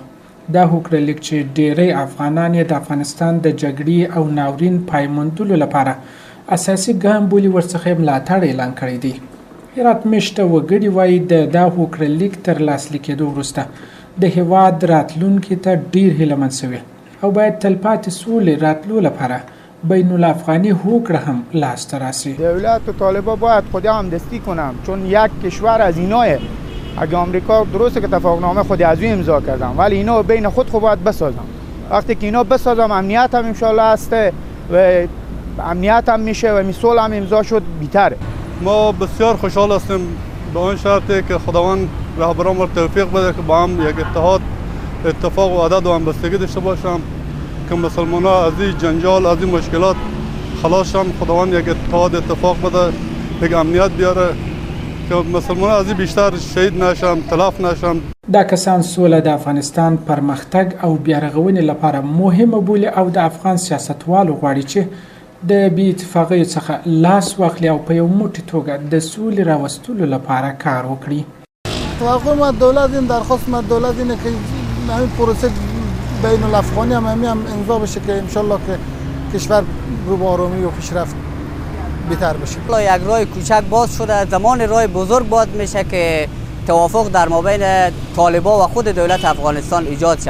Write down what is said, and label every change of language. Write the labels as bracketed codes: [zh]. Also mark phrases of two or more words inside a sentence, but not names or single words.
[ps] دا هوکړه لیک چې ډیری افغانان یې د افغانستان د جګړې او ناورین پای موندلو لپاره اساسي ګام بولي ورڅخه ملاتړ اعلان کړی دی. هرات میشته وګړي وایي د دا هوکړه لیک تر لاسلیک کېدو وروسته د هیواد راتلونکي ته ډیر هیلهمند شوي او باید تلپاتې سولې راتلو لپاره بین الافغانی هوکړه هم لاسته راسي. [fa] دولت و طالبان باید خودی همدستی کنن چون یک کشور از ایناه. اگه آمریکا درسته که تفاهمنامه خودی از او امضا کردن ولی اینا بین خود باید بسازن. وقتی که اینا بسازن امنیت هم انشالله هسته و امنیت هم میشه و صلح هم امضا شد بیتره. ما بسیار خوشحال هستیم به آن شرطی که خداوند رهبران ما توفیق بده که با هم یک اتفاق و عدد و همبستگی داشته باشم که مسلمان ها از این جنجال از این مشکلات خلاص شن. خداوند یک اتفاق بده یک امنیت بیاره که مسلمان ها از این بیشتر شهید نشن تلف نشن. [ps] دا کسان سوله د افغانستان پرمختګ او بیارغونې لپاره مهمه بولي او د افغان سیاستوالو غواړي چې د بې اتفاقیو څخه لاس واخلي او په یو موټی توګه د سولې راوستلو لپاره کار وکړي. [fa] توقع ما دولت این درخواست ما دولت اینه که همین پروسه بین الافغانی هم امضا بشه که انشالله که کشور رو به آرامی و پیشرفت بهتر بشه. یک راه کوچک باز شده، زمان راه بزرگ باز میشه که توافق در مابین طالبان و خود دولت افغانستان ایجاد شه.